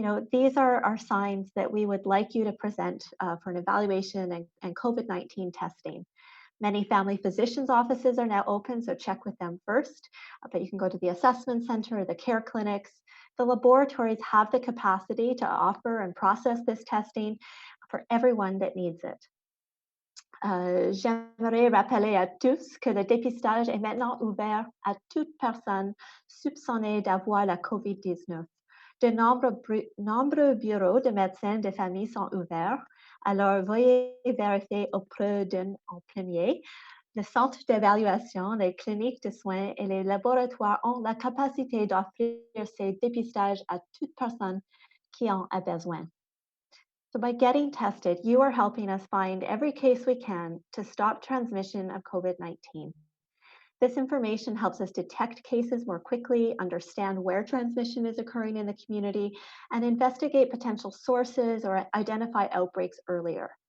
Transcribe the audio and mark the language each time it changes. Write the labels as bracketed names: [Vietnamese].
[English] These are signs that we would like you to present for an evaluation and COVID-19 testing. Many family physicians' offices are now open, so check with them first. But you can go to the assessment center, the care clinics. The laboratories have the capacity to offer and process this testing for everyone that needs it. [French] J'aimerais rappeler à tous que le dépistage est maintenant ouvert à toute personne soupçonnée d'avoir la COVID-19. De nombreux bureaux de médecins de famille sont ouverts, alors veuillez vérifier auprès d'un infirmier. Le centre d'évaluation, les cliniques de soins et les laboratoires ont la capacité d'offrir ces dépistages à toute personne qui en a besoin. [English] So by getting tested, you are helping us find every case we can to stop transmission of COVID-19. This information helps us detect cases more quickly, understand where transmission is occurring in the community, and investigate potential sources or identify outbreaks earlier.